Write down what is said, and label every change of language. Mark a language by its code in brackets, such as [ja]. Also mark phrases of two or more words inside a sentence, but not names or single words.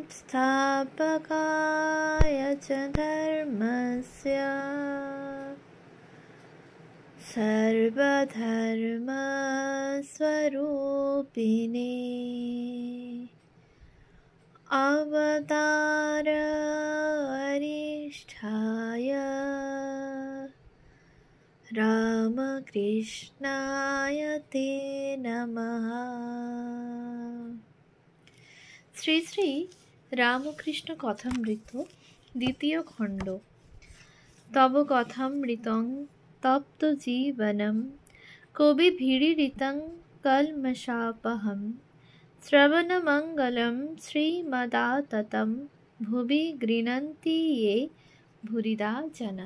[sa] संस्थापकाय च धर्मस्य सर्वधर्मस्वरूपिणे अवतारवरिष्ठाय रामकृष्णाय ते नमः। [bn] শ্রী শ্রী রামকৃষ্ণ কথামৃত দ্বিতীয় খণ্ড। [sa] তব কথামৃতং তপ্ত জীবনম কবিভিড়িরিতং কলমশাপহম শ্রবণমঙ্গলম শ্রীমদাততম ভুবি গৃণন্তি ये ভুরিদা জনা।